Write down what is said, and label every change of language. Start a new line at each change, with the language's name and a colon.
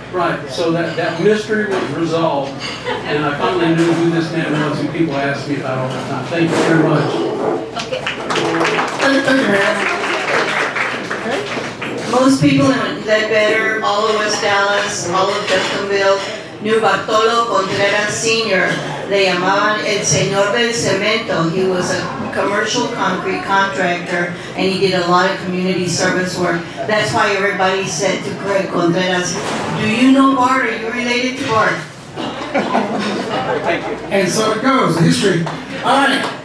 English: Right, so that mystery was resolved, and I finally knew who this man was who people ask me about all the time. Thank you very much. Thank you, Mayor. Most people in Ledbetter, all of West Dallas, all of Duncanville, knew Bartolo Contreras Sr.
Spanish: Le llamaban el señor del cemento.
English: He was a commercial concrete contractor, and he did a lot of community service work. That's why everybody said to Greg Contreras, do you know Bart? Are you related to Bart? And so it goes, history. All right.